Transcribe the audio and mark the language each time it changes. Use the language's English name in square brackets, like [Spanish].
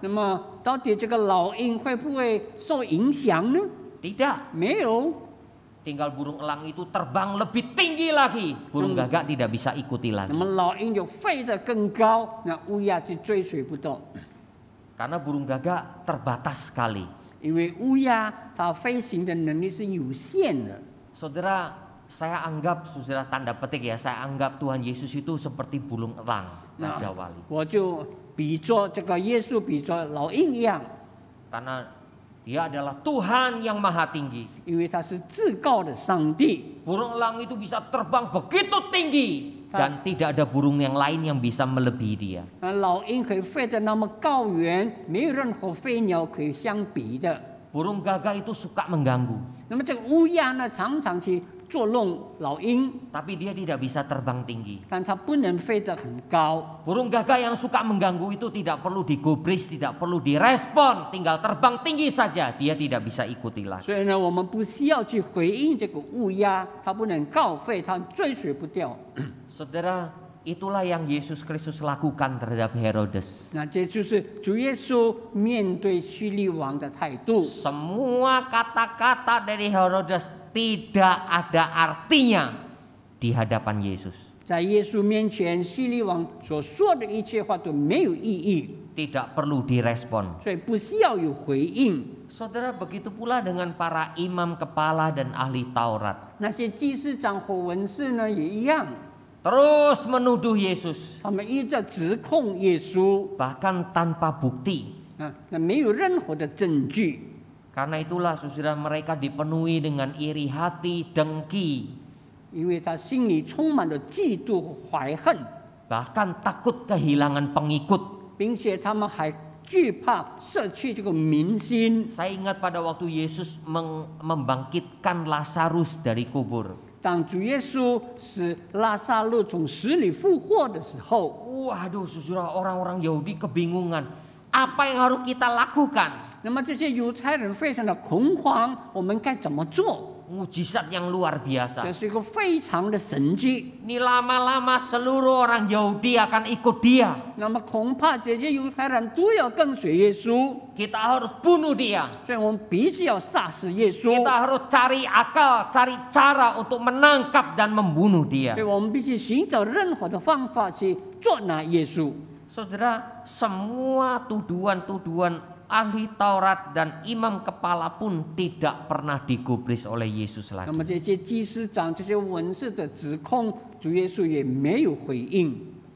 [Chinese] 那么到底这个老鹰会不会受影响呢？ [Indonesian] Tidak. [Chinese] 没有。 [Indonesian] Tinggal burung elang itu terbang lebih tinggi lagi. Burung gagak tidak bisa ikuti [Chinese] 那 [Indonesian] lagi. [Chinese] 么老鹰就飞得更高，那乌鸦就追随不到。 [Indonesian] Karena burung gagak terbatas sekali. [Chinese] 因为乌鸦它飞行的能力是有限的。 [Indonesian] Saudara, saya anggap, saudara tanda petik ya, saya anggap Tuhan Yesus itu seperti burung elang, Raja Wali. [Chinese] 我就比作这个耶稣比作老鹰一样， [Indonesian] Karena dia adalah Tuhan yang maha tinggi. [Chinese] 因为他是至高的上帝。 [Indonesian] Burung elang itu bisa terbang begitu tinggi. Dan tidak ada burung yang lain yang bisa melebihi dia. [Chinese] 老鹰可以飞得那么高远，没有任何飞鸟可以相比的。 [Indonesian] Burung gagak itu suka mengganggu. [Chinese] 那么这个乌鸦呢，常常去捉弄老鹰， [Indonesian] Tapi dia tidak bisa terbang tinggi. [Chinese] 但它不能飞得很高。 [Indonesian] Burung gagak yang suka mengganggu itu tidak perlu digubris, tidak perlu direspon. Tinggal terbang tinggi saja, dia tidak bisa ikuti lagi. [Chinese] 所以呢，我们不需要去回应这个乌鸦，它不能高飞，它追随不掉。 [Indonesian] Saudara, itulah yang Yesus Kristus lakukan terhadap Herodes. [Chinese] 那这就是主耶稣面对希律王的态度。 [Indonesian] Semua kata-kata dari Herodes tidak ada artinya di hadapan Yesus. [Chinese] 在耶稣面前，希律王所说的一切话都没有意义， [Indonesian] Tidak perlu direspon. [Chinese] 所以不需要有回应。 [Indonesian] Saudara, begitu pula dengan para imam kepala dan ahli Taurat. [Chinese] 那些祭司长和文士呢，也一样， [Indonesian] Terus menuduh Yesus. [Chinese] 他们一直指控耶稣 [Indonesian] Bahkan tanpa bukti. [Chinese] 啊，那没有任何的证据。 [Indonesian] Karena itulah saudara, mereka dipenuhi dengan iri hati, dengki. [Chinese] 因为他心里充满了嫉妒和怀恨， [Indonesian] Bahkan takut kehilangan pengikut. [Chinese] 并且他们还惧怕失去这个民心。 [Indonesian] Saya ingat pada waktu Yesus membangkitkan Lazarus dari kubur. [Chinese] 当主耶稣使拉撒路从死里复活的时候， [Indonesian] Waduh, saudara, orang-orang Yahudi kebingungan. Apa yang harus kita lakukan? [Chinese] 那么这些犹太人非常的恐慌，我们该怎么做？ [Indonesian] Mujizat yang luar [Chinese] 这 [Indonesian] biasa. [Chinese] 是一个非常的神迹。 [Indonesian] Ini lama-lama seluruh orang Yahudi akan ikut dia. [Chinese] 那么恐怕这些犹太人都要跟随耶稣， [Indonesian] Kita harus bunuh dia. [Chinese] 所以我们必须要杀死耶稣。 [Indonesian] Kita harus cari akal, cari cara untuk menangkap dan membunuh dia. [Chinese] 所以我们必须寻找任何的方法去捉拿耶稣。 [Indonesian] Saudara, semua tuduhan-tuduhan ahli Taurat dan imam kepala pun tidak pernah digubris oleh Yesus [Chinese] 那 [Indonesian] lagi. [Chinese] 么这些祭司长、这些文士的指控，主耶稣也没有回应。